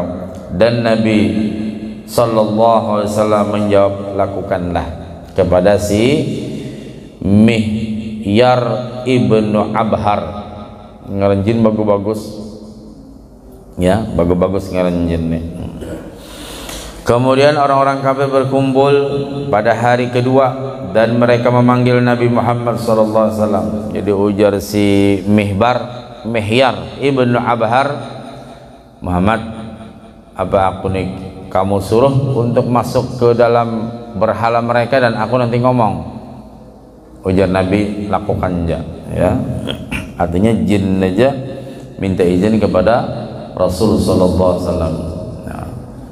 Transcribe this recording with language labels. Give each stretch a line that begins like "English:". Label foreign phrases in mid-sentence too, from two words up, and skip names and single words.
Indonesian: Dan Nabi
Arabic: صلى الله عليه وسلم
Indonesian: menjawab, lakukanlah kepada si Mihyar ibnu Abhar.
Banjar: Ngaranjin bagus-bagus ya, bagus-bagus ngaranjin nih.
Indonesian: Kemudian orang-orang kafir berkumpul pada hari kedua, dan mereka memanggil Nabi Muhammad
Arabic: صلى الله عليه وسلم.
Banjar: Jadi ujar si Mihyar ibnu Abhar, Muhammad,
Indonesian: apa aku nih kamu suruh untuk masuk ke dalam berhala mereka dan aku nanti ngomong?
Banjar: Ujar Nabi, lakukan aja ya.
Indonesian: Artinya jin aja minta izin kepada Rasul
Arabic: صلى الله عليه وسلم.